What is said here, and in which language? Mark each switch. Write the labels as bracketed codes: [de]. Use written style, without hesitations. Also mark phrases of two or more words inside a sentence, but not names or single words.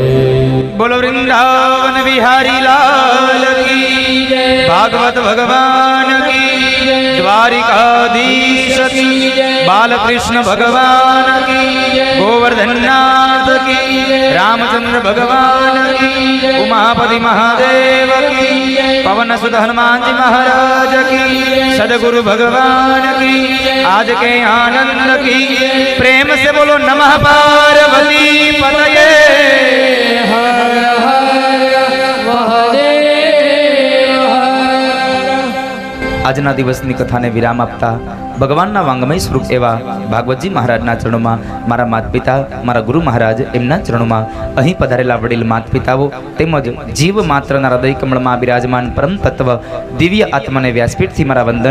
[hi] बोलो वृंदावन बिहारी लाल की जय, भागवत भगवान की जय, द्वारिकाधीश की जय, बालकृष्ण भगवान की जय, गोवर्धननाथ की जय, रामचंद्र भगवान की जय, उमापति महादेव की जय, पवन सुत हनुमानजी महाराज की जय, सदगुरु भगवान की जय, आज के आनंद की प्रेम से बोलो नमः पार्वती पतये। [gu] હર હર મહાદેવ આજના દિવસની કથાને વિરામ આપતા ભગવાનના વાંગમય સ્વરૂપ એવા ભાગવતજી મહારાજના ચરણોમાં મારા માતા પિતા મારા ગુરુ મહારાજ એમના ચરણોમાં અહીં પધારેલા વડીલ માતા પિતાઓ તેમજ જીવ માત્રના હૃદય કમળમાં બિરાજમાન પરમ તત્વ દિવ્ય આત્માને વ્યાસપીઠથી મારા વંદન.